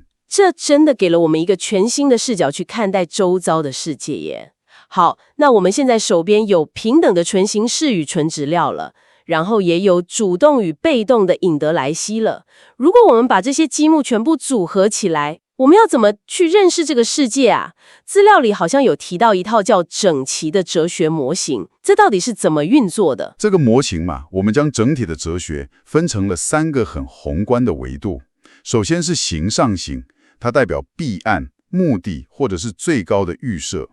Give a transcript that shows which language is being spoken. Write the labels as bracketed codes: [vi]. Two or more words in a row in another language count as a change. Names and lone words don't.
[zh] 這真的給了我們一個全新的視角去看待周遭的世界耶。好，那我們現在手邊有平等的純形式與純質料了，然後也有主動與被動的引得來兮了。如果我們把這些積木全部組合起來，我們要怎麼去認識這個世界啊？資料裡好像有提到一套叫整齊的哲學模型，這到底是怎麼運作的？這個模型嘛，我們將整體的哲學分成了3個很宏觀的維度。首先是形上性，它代表弊案、目的或者是最高的預設。